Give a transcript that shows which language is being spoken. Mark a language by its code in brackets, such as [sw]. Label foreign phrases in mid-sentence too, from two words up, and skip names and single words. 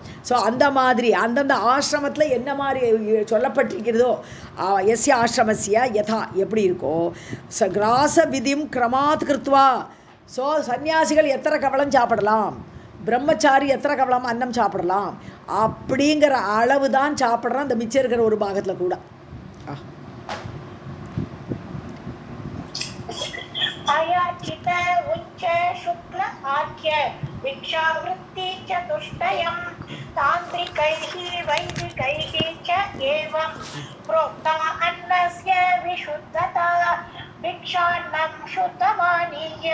[ta] ஸோ அந்த மாதிரி அந்தந்த ஆசிரமத்தில் என்ன மாதிரி சொல்லப்பட்டிருக்கிறதோ [sa] यस्य आश्रमस्य यथा [ta] எப்படி இருக்கோ [sa] ग्रास विधिं क्रमात् कृत्वा. [ta] ஸோ சன்னியாசிகள் எத்தனை கவலம் சாப்பிடலாம், பிரம்மச்சாரி எத்தனை கவலம் அன்னம் சாப்பிடலாம் அப்படிங்கிற அளவு தான் சாப்பிட்றான் இந்த மிச்சம் இருக்கிற ஒரு பாகத்தில் கூட. [sa] अयाचित उच्च शुक्ल आख्य भिक्षावृत्ति चतुष्टयं तान्त्रिकैः वैदिकैः च एवं प्रोक्ता अन्नस्य विशुद्धता भिक्षान्नं शुद्धमानीय